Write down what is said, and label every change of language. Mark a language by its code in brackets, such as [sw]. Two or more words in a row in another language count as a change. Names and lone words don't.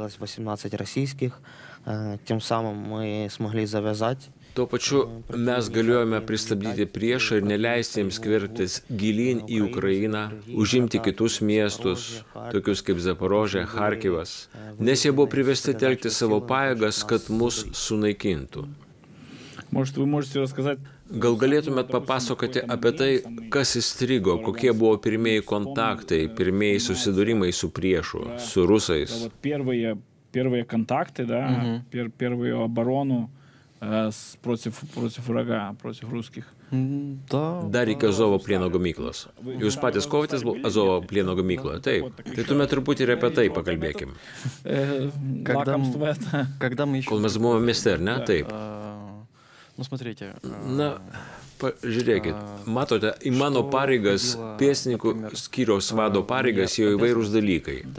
[lt] Tuo pačiu mes galėjome pristabdyti priešą ir neleisti jiems skverbtis gilyn į Ukrainą, užimti kitus miestus, tokius kaip Zaporožė, Charkivas, nes jie buvo privesti telkti savo pajėgas, kad mus sunaikintų. Gal galėtumėt papasakoti apie tai, kas įstrigo, kokie buvo pirmieji kontaktai, pirmieji susidūrimai su priešu, su rusais? [ru] Первые контакты, да, первые оборону против врага, против русских. [lt] Dar iki Azovo plieno gamyklos. Jūs patys kovotės Azovo plieno gamykloje, taip. Tai tuomet truputį ir apie tai pakalbėkim. Kol mes buvome mieste, ar ne? Taip. Na, žiūrėkit, matote, į mano pareigas, pėstininkų skyriaus vado pareigas jau įvairūs dalykai.